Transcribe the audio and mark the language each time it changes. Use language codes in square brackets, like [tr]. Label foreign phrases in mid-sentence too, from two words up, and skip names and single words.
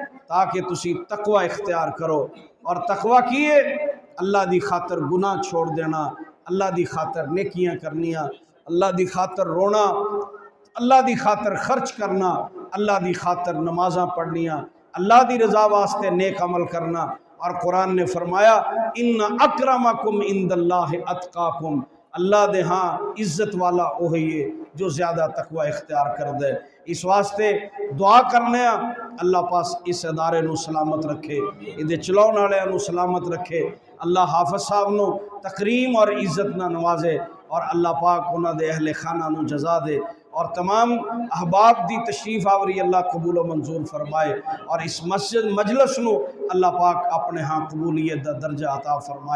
[pa] تاکہ تسی تقویٰ اختیار کرو، اور تقویٰ کیہ اللہ دی خاطر گناہ چھوڑ دینا، اللہ دی خاطر نیکیاں کرنیاں، اللہ دی خاطر رونا، اللہ دی خاطر خرچ کرنا، اللہ دی خاطر نمازاں پڑھنیاں، اللہ دی رضا واسطے نیک عمل کرنا. اور قرآن نے فرمایا [ar] إن أكرمكم عند الله أتقاكم, [pa] اللہ دے ہاں عزت والا وہی ہے جو زیادہ تقویٰ اختیار کر دے. اس واسطے دعا کرنے اللہ پاس اس ادارے نوں سلامت رکھے، ایہدے چلاؤن والیاں نوں سلامت رکھے، اللہ حافظ صاحب نوں تکریم اور عزت نا نوازے، اور اللہ پاک اوہناں دے اہلِ خانہ نوں جزا دے، اور تمام احباب دی تشریف آوری اللہ قبول منظور فرمائے، اور اس مسجد مجلس نوں اللہ پاک اپنے ہاں قبولیت دا درجہ عطا فرمائے.